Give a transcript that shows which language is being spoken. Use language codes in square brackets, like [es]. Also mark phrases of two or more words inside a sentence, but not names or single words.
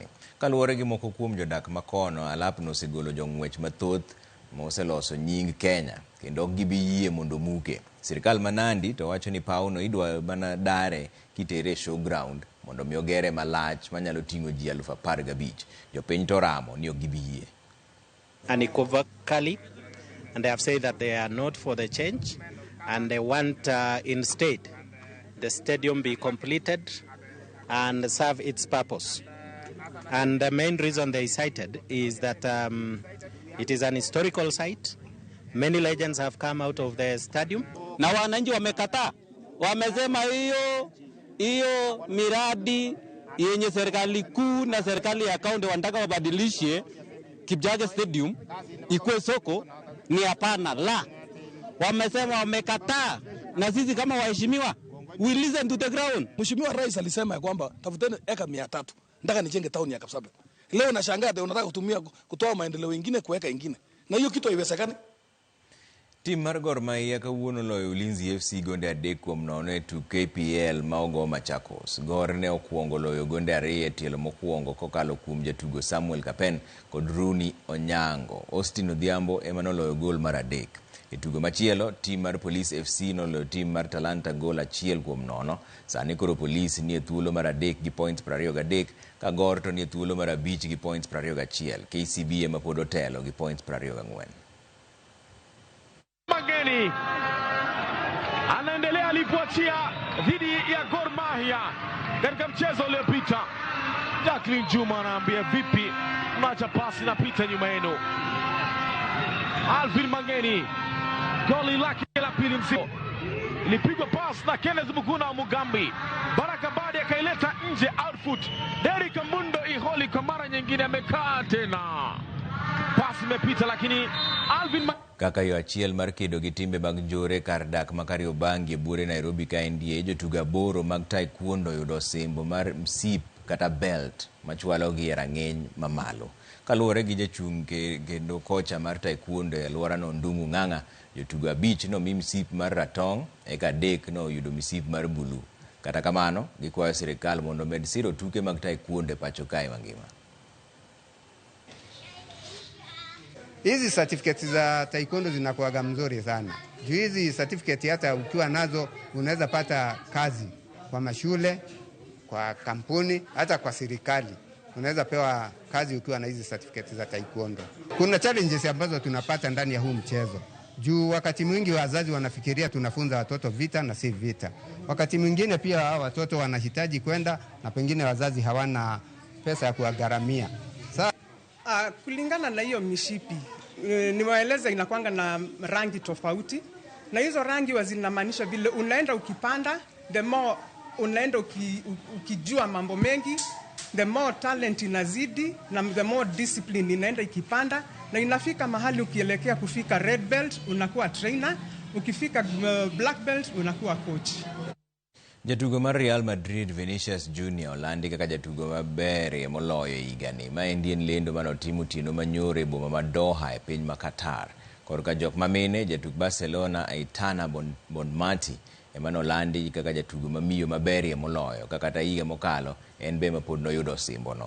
[luo] Kaluwore gi moko kuom jodak makono, alap no osegolo jong'wech mathoth moseloso nying Kenya kendo gibi yie mondo muke. Sirikal ma Nandi to wacho ni pauno idwa mana dare kitere showground mondo mi ogere malach manyalo ting'o ji 15,000. Jopiny to ramo ni gibi yie. [en] Unequivocally, and they have said that they are not for the change and they want instead the stadium be completed and serve its purpose. And the main reason they cited is that it is an historical site. Many legends have come out of the stadium. [sw] Na wananchi wamekataa, wamesema hiyo miradi yenye serikali kuu na serikali ya kaunti wanataka wabadilishe Kipchoge Stadium ikuwe soko ni hapana la. Wamesema wamekataa, na sisi kama waheshimiwa [en] we listen to the ground. [sw] Mheshimiwa Rais alisema ya kwamba tafuteni eka 300 nataka nijenge town ya Kapsabet. Leo nashangaa unataka kutumia kutoa maendeleo mengine kuweka ingine, na hiyo kitu haiwezekani. [luo] Tim mar Gor Mahia kawuono loyo Ulinzi FC gonde 3-0 to KPL ma ogo Machakos. Gor ne okuongo loyo gonde 2 tielo mokuongo kokalo kuom jatugo Samuel Kapen kod Rooney Onyango. Austin Odhiambo emano loyo gol mar 3. E tugo machielo, tim mar Police FC noloyo tim mar Talanta gol 1-0. Sani koro Police ni e thuolo mar 3 gi points 23, ka Gor to ni e thuolo mar 5 gi points 21. KCB ema pod otelo gi points 24. [sw] Mangeni anaendelea alipoachia dhidi ya Gor Mahia katika mchezo uliopita. Jacqueline Juma anaambia vipi, mnacha pasi na pita nyuma yenu. Alvin Mangeni goli lake la pili msimu, ilipigwa pasi na Kenneth Muguna wa Mugambi. Baraka Badi akaileta nje outfoot. Derrick Mundo Iholi kwa mara nyingine amekaa tena, pasi imepita lakini Alvin [luo] kaka yo achiel mar kedo gi timbe mag njore kar dak ma Kariobangi e bure Nairobi ka NDA jotugo 8 mag taekwondo yudo simbo mar msip kata belt machwalo gi rang'eny mamalo. Kaluwore gi jachung' kendo kocha mar taekwondo e alwora no Ndung'u Ng'ang'a, jotugo 5 no mi msip mar ratong' eka 3 no yudo msip mar bulu. Kata kamano gikwayo sirikal mondo med siro tuke mag taekwondo e pacho kae mangima. [sw] Hizi certificate za taekwondo zinakuwaga mzuri sana. Juu hizi certificate hata ukiwa nazo unaweza pata kazi kwa mashule, kwa kampuni, hata kwa serikali. Unaweza pewa kazi ukiwa na hizi certificate za taekwondo. Kuna challenges ambazo tunapata ndani ya huu mchezo. Juu wakati mwingi wazazi wanafikiria tunafunza watoto vita na si vita. Wakati mwingine pia watoto wanahitaji kwenda na pengine wazazi hawana pesa ya kuwagharamia. Kulingana na hiyo mishipi, niwaeleza inakuanga na rangi tofauti, na hizo rangi zinamaanisha vile unaenda ukipanda, [en] the more [sw] unaenda ukijua mambo mengi, [en] the more talent [sw] inazidi na [en] the more discipline [sw] inaenda ikipanda, na inafika mahali ukielekea kufika [en] red belt [sw] unakuwa trainer, ukifika [en] black belt [sw] unakuwa coach. [luo] Jatugo mar Real Madrid Vinicius Junior olandi kaka jatugo maber moloyo higani. Ma en lendo manotimo tieno manyore boma ma Doha e piny ma Qatar. Korka jok mamine, jatug Barcelona Aitana Bonmati emanolandi kaka jatugo mamiyo maber moloyo kaka higa mokalo en be mapod noyudo simbono.